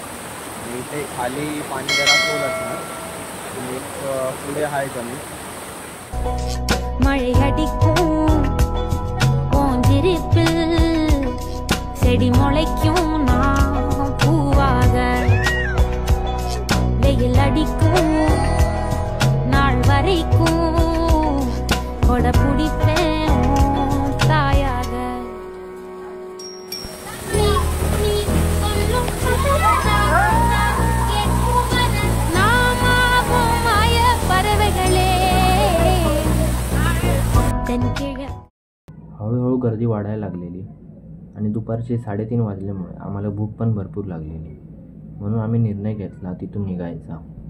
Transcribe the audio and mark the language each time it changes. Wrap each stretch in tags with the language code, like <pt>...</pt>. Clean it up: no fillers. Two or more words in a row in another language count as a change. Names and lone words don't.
<mr>आणि इथे खाली पाणी जरा खोल असणार आणि एक पुढे आहे जमीन.</mr> <ta>செடி முளைக்கும் நான் பூவாக, வெயில் அடிக்கும் நாள் வரைக்கும் கொடை பிடிப்பேன் தாயாக. நாமாகும் மாய பறவைகளே தென்கிழ.</ta> <mr>हळूहळू गर्दी वाढायला लागलेली आणि दुपारचे 3:30 वाजल्यामुळे आम्हाला भूक पण भरपूर लागलेली, म्हणून आम्ही निर्णय घेतला तिथून निघायचा.</mr>